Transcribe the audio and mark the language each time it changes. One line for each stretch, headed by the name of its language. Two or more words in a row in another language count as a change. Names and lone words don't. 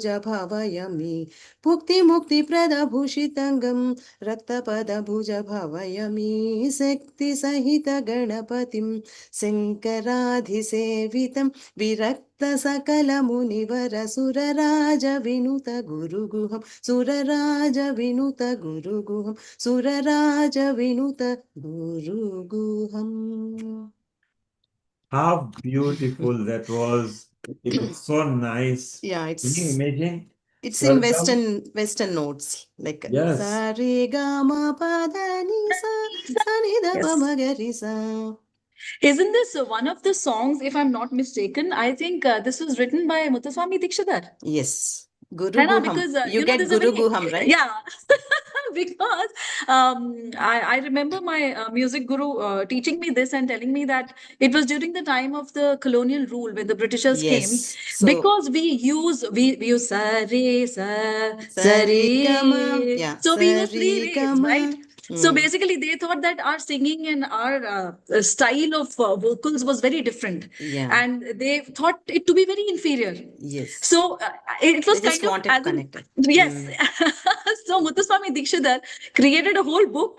Sanskrit: भावयामि भुक्तिमुक्तिप्रदं भूषिताङ्गं रक्तपदं भुज भावयामि शक्तिसहितगणपतिं शङ्कराधिसेवितं विरक्तसकलमुनिवर सुरराज विनुत गुरुगुहं सुरराज विनुत गुरुगुहं सुरराज विनुत गुरुगुहं.
English: How beautiful that was. It was so nice. Yeah, Can you imagine? it's in Swargam? Western notes, like Yes.
Sanskrit: sa re ga ma pa da ni sa ni da pa ma ga re sa.
English: Isn't this one of the songs, if I'm not mistaken? I think this was written by Muthuswami Dikshidhar. Yes, Guru
Hindi: है ना?
English: Guham. Because You you know, get there's a Guru very Guham, right? yeah. Because I remember my music guru teaching me this and telling me that it was during the time of the colonial rule when the Britishers came, Yes. So because we use
Sanskrit: sa re sa sa re re. ga ma.
English: Yeah. So we
Sanskrit: Sa
English: use three
Sanskrit: re ga
English: rays,
Sanskrit: ma.
English: right? So basically, they thought that our singing and our style of vocals was very different, Yeah. and they thought it to be very inferior. Yes. So it was They just kind of wanted as to an connect it. yes. So Muthuswami Dikshidhar created a whole book.